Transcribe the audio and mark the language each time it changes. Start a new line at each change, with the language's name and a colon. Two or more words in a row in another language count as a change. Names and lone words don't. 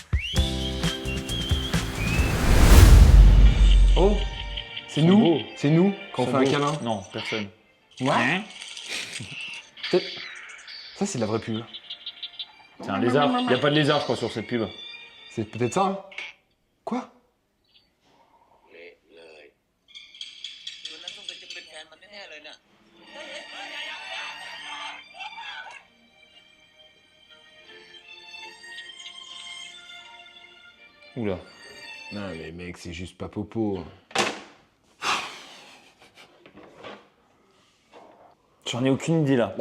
French: Oh, C'est nous. beau. C'est nous quand on fait un beau. câlin. Non, personne. Ouais. Ça, c'est de la vraie pub. C'est un lézard. Il n'y a pas de lézard, je crois, sur cette pub. C'est peut-être ça. Hein. Quoi?
Thai: เละเลยตัวนั้นต้องเป็นแฟนมันแน่ๆเลยน่ะ
French: Oula. Non, mais mec, c'est juste pas popo. J'en ai aucune idée là.